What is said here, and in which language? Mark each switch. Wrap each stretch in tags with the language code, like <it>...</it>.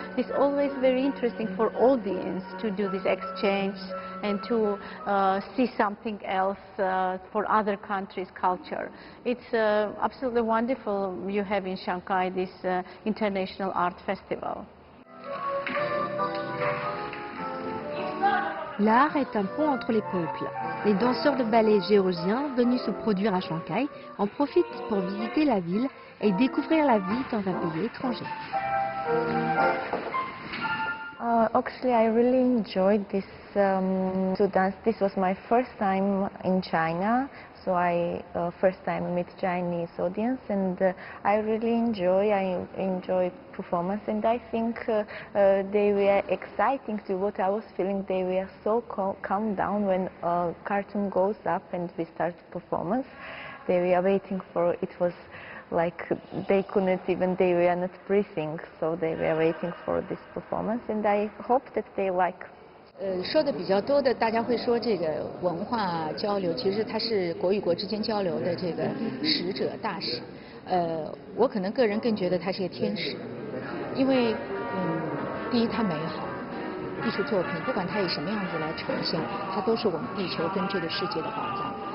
<en>It's always very interesting for audience to do this exchange and to see something else for other countries' culture. It's absolutely wonderful you have in Shanghai this international art festival.</en> <fr>L'art est un pont entre les peuples. Les danseurs de ballet géorgiens venus se produire à Shanghai en profitent pour visiter la ville et découvrir la vie dans un pays étranger.</fr> <en>Actually, I really enjoyed this to dance. This was my first time in China, so I first time meet Chinese audience, and I really enjoy performance, and I think they were exciting to what I was feeling. They were so calm down when curtain goes up and we start performance. They were waiting for it. Was like they couldn't even, they were not breathing, so they were waiting for this performance, and I hope that they like.</en> <zh>说的比较多的，大家会说这个文化交流，其实它是国与国之间交流的这个使者大使。我可能个人更觉得它是个天使，因为第一它美好，艺术作品不管它以什么样子来呈现，它都是我们地球跟这个世界的宝藏。</zh>